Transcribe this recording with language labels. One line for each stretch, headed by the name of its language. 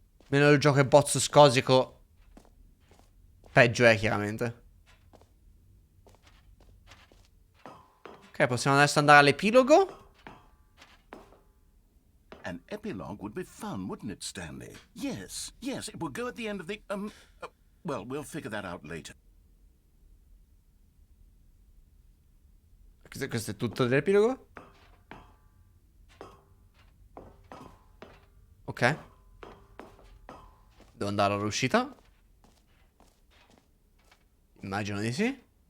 Italian: Meno il gioco è bozzoscosico, peggio è, chiaramente. Ok, possiamo adesso andare all'epilogo.
English: An epilogue would be fun, wouldn't it, Stanley? Yes, it will go at the end of the, well, we'll figure that out later.
Italian: Questo è tutto dell'epilogo? Ok. Devo andare all'uscita? Immagino di sì.